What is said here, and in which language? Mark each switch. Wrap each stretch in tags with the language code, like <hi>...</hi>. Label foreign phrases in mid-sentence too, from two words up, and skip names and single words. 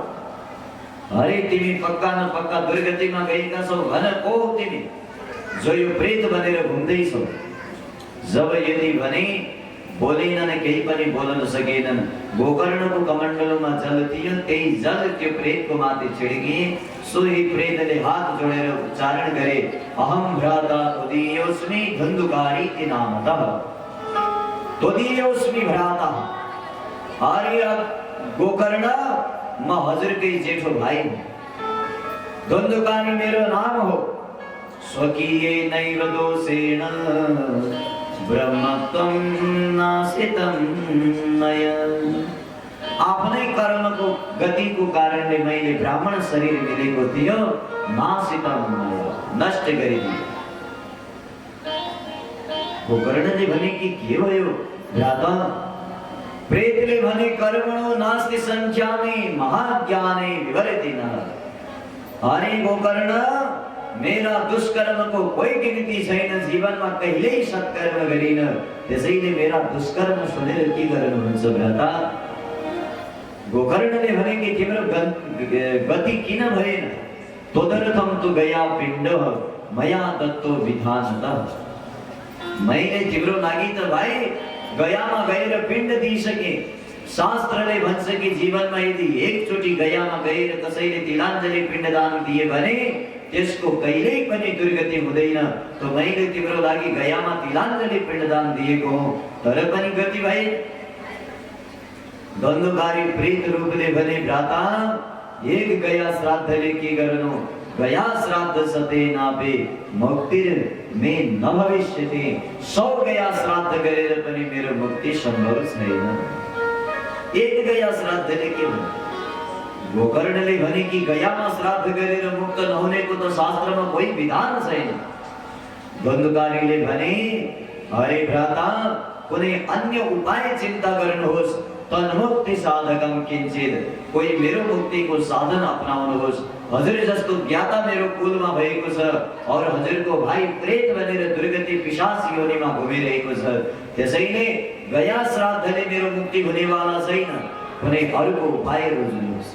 <ne>अरे तिमी पक्का न पक्का दुर्गतिमा गएका छौ, भन को हो तिमी जो यो प्रेत बनेर घुम्दैछौ? जब यदि भने बोलेनन्, केही पनि बोल्न सकेनन्। गोकर्णको कमण्डलमा जल थियो, त्यही जल त्यो प्रेतको माथि छिड्किए। सोही प्रेतले हात जोडेर उच्चारण गरे,</ne> <sa>अहम भ्राता त्वदीयोऽस्मि धुन्धकारी नामतः। त्वदीयोऽस्मि भ्राता।</sa> <ne>आर्य गोकर्ण, म हजुरकै जेठो भाइ हुँ। धुन्धकारी मेरो नाम हो।</ne> <sa>स्वकीये नैव दोषेण ब्रह्मत्वं नाशितं मया।</sa> <ne>आफ्नै कर्मको गतिको कारणले मैले ब्राह्मण शरीर मिलेको थियो,</ne> <sa>नाशितं मया,</sa> <ne>नष्ट गरिदियो। गोकर्णले भने कि के भयो भ्राता? प्रेतले भने</ne> <sa>कर्मणो नास्ति संख्यामि महाज्ञाने विवर्तिनः।</sa> <ne>अरे गोकर्ण, मेरा दुष्कर्मको कोही गिन्ती छैन, जीवनमा कहिल्यै सत्कर्म गरिन, त्यसैले मेरा दुष्कर्म सुनेर के गर्नुहुन्छ भ्राता? गोकर्णले भने कि तिम्रो गति किन भएन?</ne> <sa>तदर्थम तु गया पिण्ड मया दत्तो विधानतः।</sa> <ne>मैले तिम्रो लागि त भाइ गयामा गएर पिण्ड दिइसके। शास्त्रले भन्छ कि जीवनमा यदि एकचोटि गयामा गएर कसैले तिलाञ्जली पिण्डदान दिए भने त्यसको कहिल्यै पनि दुर्गति हुँदैन। त मैले तिम्रो लागि गयामा तिलाञ्जली पिण्डदान दिएको हो, तर पनि गति भए। धन्धुकारी प्रेत रूपले भने भ्राता एक गया श्राद्धले के गर्नु?</ne> <sa>गया श्राद्ध सते नापे मुक्ति में न भविष्यति।</sa> <ne>100 गया श्राद्ध गरेर पनि मेरो मुक्ति सम्भव छैन। एक गया श्राद्धले के भन्नु? गोकर्णले भने कि गयामा श्राद्ध गरेर मुक्त नहुनेको त शास्त्रमा कोही विधान छैन। धन्धुकारीले भने अरे भ्राता कुनै अन्य उपाय चिन्ता गर्नुहोस्।</ne> <sa>तन्मुक्ति साधकम किंचित,</sa> <ne>कोही मेरो मुक्तिको साधन अपनाउनुहोस्। हजुर जस्तो ज्ञाता मेरो कुलमा भएको छ और हजुरको भाइ प्रेत बनेर दुर्गति पिशाच योनिमा घुमिरहेको छ, त्यसैले गया श्राद्धले मेरो मुक्ति हुनेवाला छैन, कुनै अर्को उपाय रोज्नुहोस्।</ne>